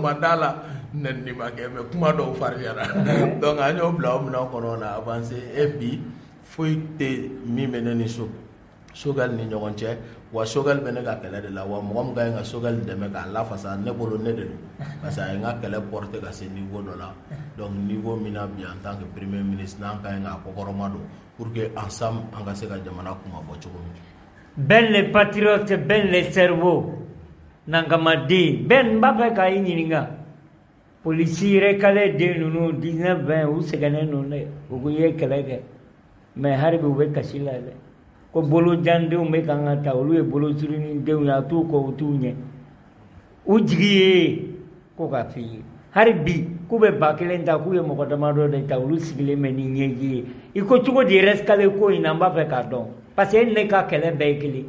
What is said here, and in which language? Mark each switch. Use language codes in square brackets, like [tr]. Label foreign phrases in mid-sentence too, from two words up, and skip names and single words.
[bm] ma d'a la nɛnini ma kɛ mais kuma dɔw fariyara donc an y'o bila o minɛn kɔnɔ na avancer et bi foyi tɛ min bɛ ne ni Choguel ni ɲɔgɔn cɛ wa Choguel bɛ ne ka kɛlɛ de la wa mɔgɔ min ka ɲi ka Choguel dɛmɛ k'a lafasa ne bolo ne de don [fr] parce que [bm] a ye n ka kɛlɛ porter ka se niveau dɔ la donc niveau min na bi [fr] en tant que premier ministre [bm] n'an ka ɲi k'a kɔkɔrɔma don [fr] pour que ensemble [bm] an ka se ka jamana kuma bɔ cogo min. [fr] Ben les patriotes, ben les cerveaux. [bm] Nangamadi, ben baba ka ɲininka. Polisi recalé den ninnu 19-20 u sɛgɛnnen don dɛ u ko ye kɛlɛ kɛ mais hali bi u bɛ kasi la dɛ ko bolojandenw bɛ kan ka ta olu ye bolosirini denw ye a t'u kɔ u t'u ɲɛ u jigi ye ko ka f'i ye hali bi k'u bɛ 1000 ta k'u ye mɔgɔ damadɔ de ta olu sigilen bɛ ni ɲɛji ye i ko cogo di rescalé ko in na n b'a fɛ k'a dɔn [fr] parce que [bm] ne ka kɛlɛ bɛɛ ye kelen.